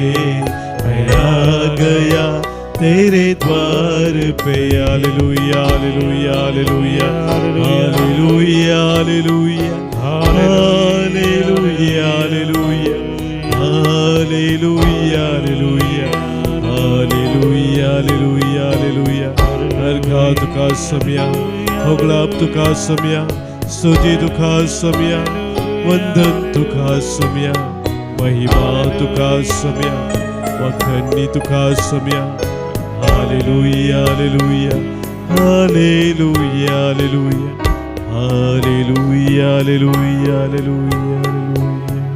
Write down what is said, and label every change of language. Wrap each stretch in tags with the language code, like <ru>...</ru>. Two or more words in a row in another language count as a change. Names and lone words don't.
<hi>मैं आ गया तेरे द्वार पे. हालेलुया हालेलुया हालेलुया हालेलुया हालेलुया हालेलुया हालेलुया हालेलुया हालेलुया हालेलुया हालेलुया.</hi> <kok>अर्घा तुका सम्या, होगळाप तुका सम्या, स्तुती तुका सम्या, वंदन तुका सम्या, महिमा तुका सम्या. वखणी तुका सोम्या. हालेलुया हालेलुया हालेलुया हालेलुया हालेलुया हालेलुया हालेलुया हालेलुया.</kok>